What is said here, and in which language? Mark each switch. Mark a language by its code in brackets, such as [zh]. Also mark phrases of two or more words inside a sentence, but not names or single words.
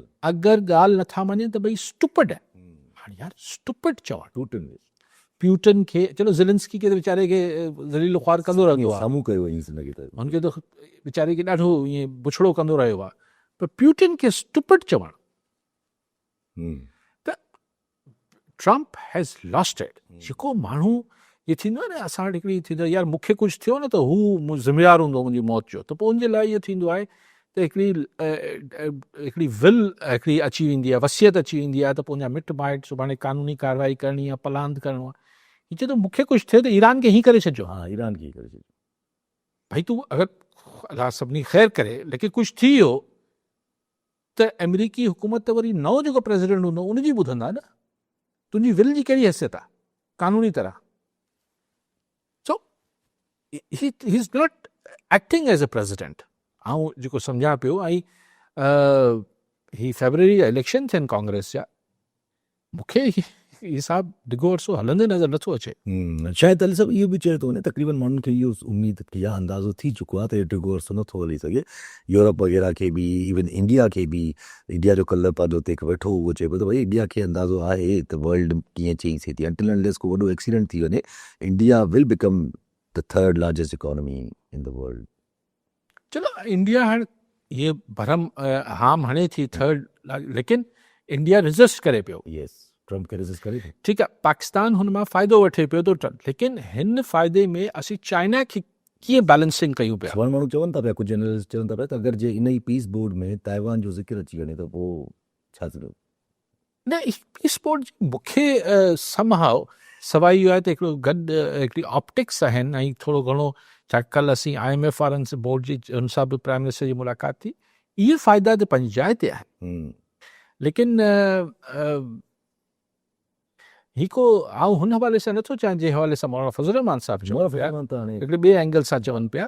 [sd] अगरि ॻाल्हि नथा मञनि त भई स्टूपिड आहे। हाणे यार स्टूपिड चवणु प्यूटन खे, चलो ज़ेलेंस्की खे त वीचारे खे ज़लील ख़्वार कंदो रहंदो आहे, साम्हूं कयो हुनखे त हुनखे त वीचारे खे ॾाढो ईअं बुछड़ो कंदो रहियो आहे, पर प्यूटन खे स्टूपिड चवणु, त [en] Trump has lost it. [sd] जेको माण्हू इहे थींदो आहे न, असां वटि हिकिड़ी थींदो आहे यार मूंखे कुझु थियो न त हू ज़िम्मेवारु हूंदो मुंहिंजी मौत जो, त पोइ हुनजे लाइ इहो थींदो आहे त हिकिड़ी विल हिकिड़ी अची वेंदी आहे, वसियत अची वेंदी आहे, त पोइ हुनजा मिट माइट सुभाणे कानूनी कार्रवाई करणी आहे, पलांद करिणो आहे। हीअ चए थो मूंखे कुझु थिए त ईरान खे हीअं करे छॾिजो। हा, ईरान खे करे छॾिजो भाई, तूं अगरि अलाह सभिनी ख़ैरु करे, लेकिन कुझु थी वियो त अमेरिकी हुकूमत त वरी नओं जेको प्रेसिडेंट हूंदो उनजी ॿुधंदा न, तुंहिंजी विल जी कहिड़ी हैसियत आहे कानूनी तरह। [en] So he is not acting as a president. [sd] ऐं जेको सम्झां पियो, ऐं ही फेबररी जा इलेक्शन थियनि कांग्रेस जा, मूंखे हिसाब डिघो अरसो हलंदे नज़र नथो अचे। शायदि अली साहब इहो बि चए थो वञे, तक़रीबन माण्हुनि खे इहो उमेद या अंदाज़ो थी चुको आहे त इहो डिघो अरसो नथो हली सघे। यूरोप वग़ैरह खे बि, इवन इंडिया खे बि, इंडिया जो कल्ह पादो ते वेठो उहो चए पियो त भई इंडिया खे अंदाज़ो आहे त वर्ल्ड कीअं चेंज थिए थी। [en] until unless [sd] को वॾो एक्सीडेंट थी वञे, [en] India will become the third largest economy in the world. [sd] चलो इंडिया हाणे ये भरम हाम हणे थी थर्ड, लेकिन इंडिया रेजिस्ट करे पियो। यस, ट्रम्प खे रेजिस्ट करे थो। ठीकु आहे, पाकिस्तान हुन मां फ़ाइदो वठे पियो थो, लेकिन हिन फ़ाइदे में असीं चाइना खे कीअं बैलेंसिंग कयूं पिया। सवाल माण्हू चवनि था पिया, कुझु एनालिस्ट चवनि था पिया त अगरि जे इन ई [en] peace board [sd] में ताइवान जो ज़िक्र अची वञे त पोइ छा थींदो? न, [en] peace board [sd] जी मूंखे समहाउ सवाइ इहो आहे त हिकिड़ो गॾु हिकिड़ी ऑप्टिक्स आहिनि ऐं थोरो घणो, छा कल्ह असीं IMF वारनि सां बोर्ड जी हुन सां बि [en] prime minister [sd] जी मुलाक़ात थी, इहे फ़ाइदा त पंहिंजी जाइ ते आहिनि, लेकिन ही को आउं हुन हवाले सां नथो चाहियां जंहिं हवाले सां मौलाना फज़ल रहमान साहिबु चवनि पिया, हिकिड़े ॿिए एंगल सां चवनि पिया।